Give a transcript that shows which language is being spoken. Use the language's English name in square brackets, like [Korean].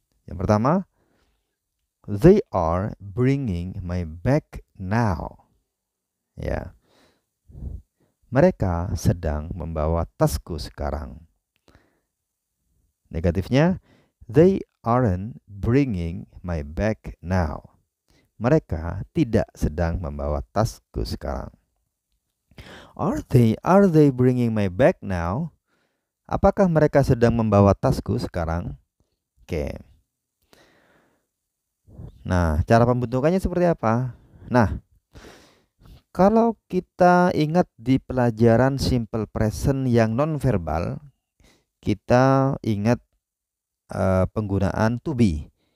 [Indonesian] Yang pertama, [English] they are bringing my bag now. [Indonesian] Ya. Mereka sedang membawa tasku sekarang. Negatifnya, [English] they aren't bringing my bag now. [Indonesian] Mereka tidak sedang membawa tasku sekarang. [English] Are they bringing my bag now? [Indonesian] Apakah mereka sedang membawa tasku sekarang? Oke. Nah, cara pembentukannya seperti apa? Nah, kalau kita ingat di pelajaran simple present yang nonverbal, kita ingat penggunaan to be.